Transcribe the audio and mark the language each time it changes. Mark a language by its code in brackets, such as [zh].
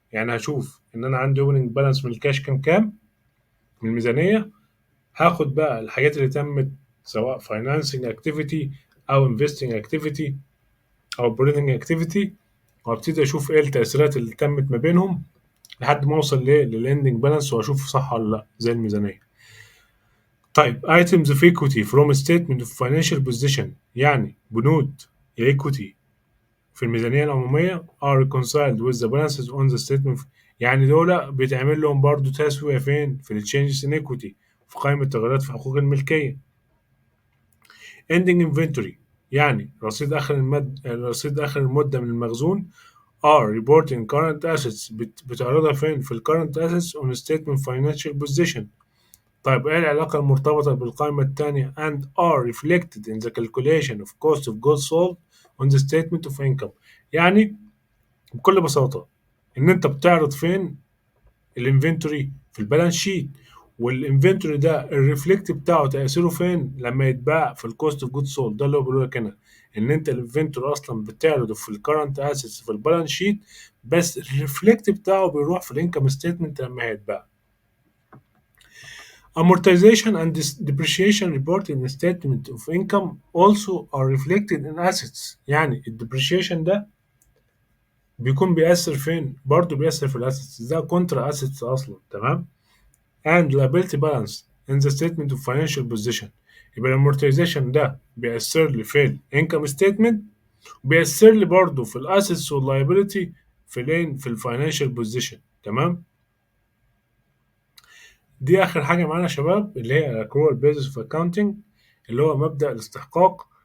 [ar] يعني هشوف ان انا عندي اوبننج بالانس من الكاش كام من الميزانية، هاخد بقى الحاجات اللي تمت سواء فاينانسنج اكتيفيتي او انفستنج اكتيفيتي او اوبريتنج اكتيفيتي، وابتدي اشوف ايه التاثيرات اللي تمت ما بينهم لحد ما اوصل للاندنج بالانس واشوف صح ولا لا زي الميزانيه. [en] طيب items of equity from a statement of financial position، [ar] يعني بنود الايكوتي في الميزانيه العموميه [en] are reconciled with the balances on the statement. [ar] يعني دول بيتعمل لهم برضو تسويه فين؟ في التشينجز ان ايكوتي، في قائمه التغيرات في حقوق الملكيه. [en] ending inventory [ar] يعني رصيد اخر المده من المخزون [en] are reporting current assets، [ar] بتعرضها فين؟ في ال [en] current assets on statement financial position. [ar] طيب ايه العلاقة المرتبطة بالقائمة الثانية [en] and are reflected in the calculation of cost of goods sold on the statement of income. [ar] يعني بكل بساطة ان انت بتعرض فين؟ الانفنتوري في البالانس شيت، والانفنتوري ده الريفلكت بتاعه تاثيره فين؟ لما يتباع في الكوست اوف جود سولد. ده اللي هو بيقول لك هنا ان انت الانفنتوري اصلا بتعرضه في الكرنت اسيتس في البالانس شيت، بس الريفلكت بتاعه بيروح في الانكم ستيتمنت لما هيتباع. [en] Amortization and depreciation reported in statement of income also are reflected in assets. [ar] يعني الديبريشيشن ده بيكون بيأثر فين؟ برضه بيأثر في الاسيتس، ده كونترا اسيتس اصلا، تمام؟ [en] and liability balance in the statement of financial position. [ar] يبقى الامورتيزيشن ده بيأثر لي في الانكم ستيتمنت، بيأثر لي برضه في الاسيتس واللايبيلتي في الفاينانشال بوزيشن، تمام؟ دي اخر حاجه معانا يا شباب، اللي هي [en] accrual basis of accounting، [ar] اللي هو مبدأ الاستحقاق.